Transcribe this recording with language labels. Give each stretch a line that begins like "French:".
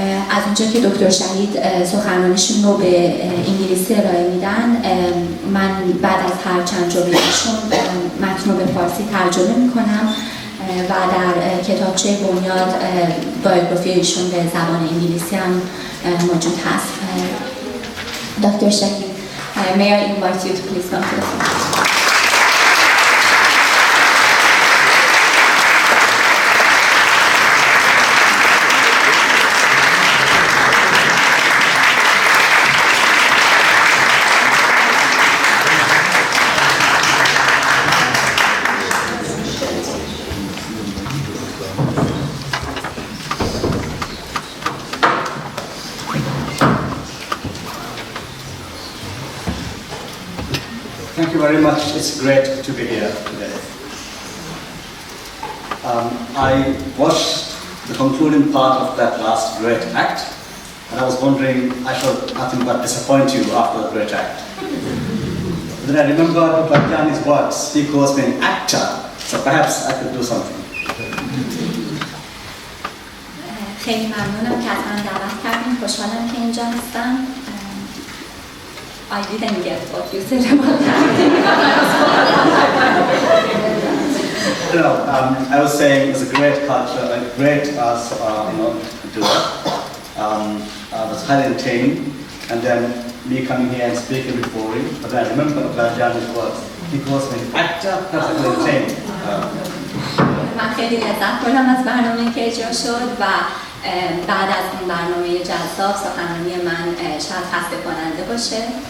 Persian: از اونجا که دکتر شهید سخنرانیشون رو به انگلیسی ارائه میدن، من بعد از هر چند جمله‌شون متن رو به فارسی ترجمه میکنم و در کتابچه بنیاد بایوگرافی ایشون به زبان انگلیسی هم موجود هست.
English: Doctor Shahid, may I invite you to please come to the front. Thank you very much. It's great to be here today. I watched the concluding part of that last great act, and I was wondering, I shall nothing but disappoint you after the great act. Then I remembered Bajani's words. He calls me an actor, so perhaps I could do something.
Persian: خیلی ممنونم که از من دعوت کردین. خوشحالم که اینجا هستم.
English: I didn't get what you said about that. No, I was saying it's a great culture, a great, do that. I was highly entertaining, and then me coming here and speaking before him. But then I remember Bajani's words. He calls me an actor, that's a good thing.
Persian: من خیلی لذت بردم از برنامه که اجرا شد و بعد از اون برنامه جذاب سخنرانی من شاید خسته کننده باشه.